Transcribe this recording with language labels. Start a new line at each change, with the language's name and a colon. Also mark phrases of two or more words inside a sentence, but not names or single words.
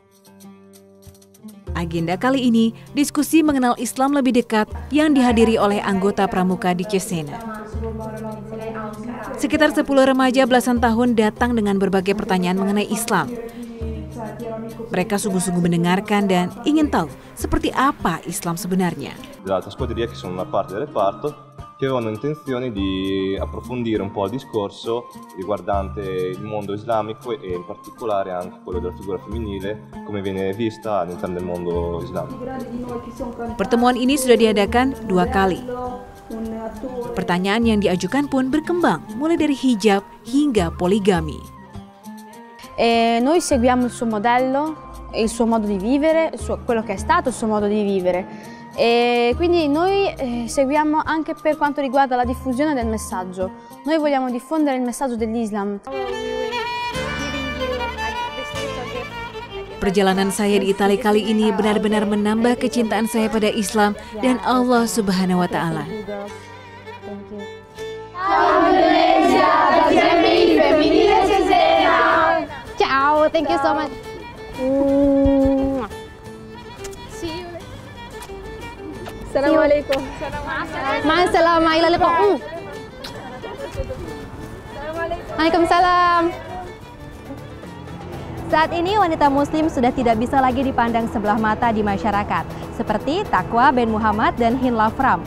Indonesian: Agenda kali ini diskusi mengenal Islam lebih dekat yang dihadiri oleh anggota pramuka di Cesena. Sekitar 10 remaja belasan tahun datang dengan berbagai pertanyaan mengenai Islam. Mereka sungguh-sungguh mendengarkan dan ingin tahu seperti apa Islam sebenarnya.
Italian: Dall'altra scuderia che sono una parte del reparto che avevano intenzione di approfondire un po' il discorso riguardante il mondo islamico e in particolare anche quello della figura femminile, come viene vista all'interno del mondo islamico.
Indonesian: Pertemuan ini sudah diadakan 2 kali. Pertanyaan yang diajukan pun berkembang, mulai dari hijab hingga poligami.
Italian: Noi seguiamo il suo modello, il suo modo di vivere, quello che è stato il suo modo di vivere. E quindi noi seguiamo anche per quanto riguarda la diffusione del messaggio. Noi vogliamo diffondere il messaggio dell'Islam.
Indonesian: Perjalanan saya di Italia kali ini benar-benar menambah kecintaan saya pada Islam dan Allah
Arabic: سبحانه وتعالى.
English: Ciao, thank you so much. Assalamualaikum.
Arabic: مع السلامة. وعليكم السلام.
Indonesian: Saat ini wanita muslim sudah tidak bisa lagi dipandang sebelah mata di masyarakat, seperti Taqwa Ben Muhammad dan Hin Lafram.